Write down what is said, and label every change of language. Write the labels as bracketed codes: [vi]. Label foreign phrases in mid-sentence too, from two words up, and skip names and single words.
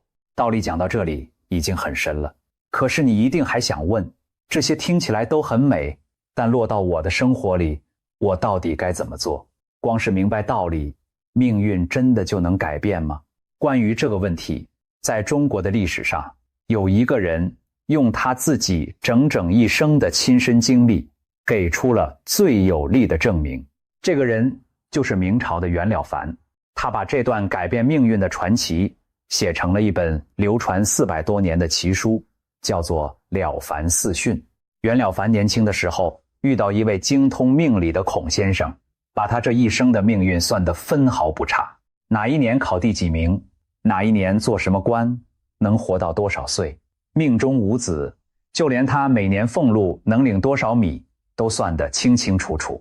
[zh] 道理講到這裡已經很深了，可是你一定還想問，這些聽起來都很美，但落到我的生活裡，我到底該怎麼做？光是明白道理，命運真的就能改變嗎？關於這個問題，在中國的歷史上，有一個人用他自己整整一生的親身經歷，給出了最有力的證明。這個人就是明朝的袁了凡，他把這段改變命運的傳奇寫成了一本流傳400多年的奇書，叫做《了凡四訓》。袁了凡年輕的時候遇到一位精通命理的孔先生，把他這一生的命運算得分毫不差，哪一年考第幾名，哪一年做什麼官，能活到多少歲，命中無子，就連他每年俸禄能領多少米都算得清清楚楚。